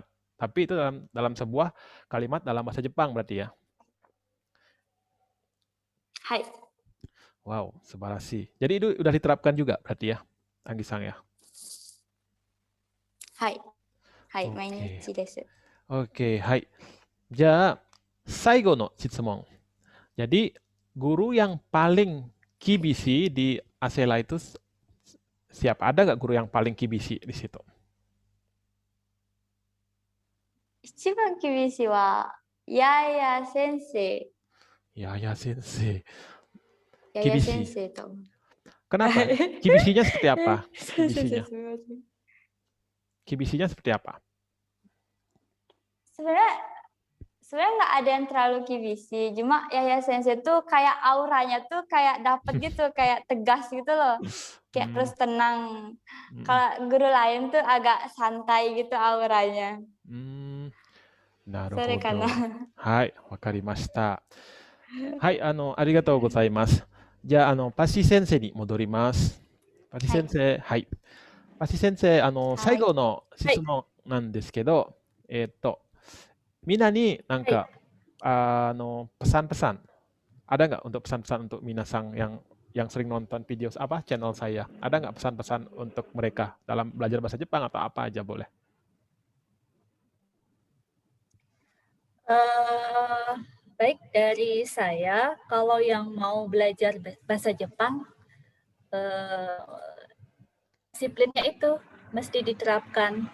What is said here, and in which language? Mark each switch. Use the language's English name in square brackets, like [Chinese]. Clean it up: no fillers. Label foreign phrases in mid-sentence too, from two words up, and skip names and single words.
[Indonesian] Tapi itu dalam sebuah kalimat dalam bahasa Jepang berarti ya. Hai. Wow, sebarasi. Jadi itu udah diterapkan juga berarti ya, Anggi-san ya. [Japanese] はい。はい, 毎日です. [Indonesian] Oke, hai. [Japanese] じゃ、最後の質問. [Indonesian] Jadi guru yang paling kibisi di Asela itu siapa? Ada nggak guru yang paling kibisi di situ? [Japanese] 一番厳しいはヤヤ先生. Yaya Sensei. Yaya Kibisi. 先生と. [Indonesian] Kenapa? Kibisinya seperti apa? Kibisinya seperti apa? Sebenarnya nggak ada yang terlalu kibisi, cuma Yaya Sensei tuh kayak auranya tuh kayak dapet gitu, kayak tegas gitu loh, kayak terus tenang. Kalau guru lain tuh agak santai gitu auranya. [Japanese] Naruhodo. はい、分かりました。はい、ありがとうございます. じゃ、パシ先生に戻ります。パシ先生、はい. Pashi sensei, 最後の質問なんですけど、みんなになんはい。 [Indonesian] か、pesan-pesan, ada nggak untuk pesan-pesan untuk minasang yang sering nonton video channel saya? Ada nggak pesan-pesan untuk mereka dalam belajar bahasa Jepang atau apa aja boleh? Baik, dari saya, kalau yang mau belajar bahasa Jepang, disiplinnya itu mesti diterapkan.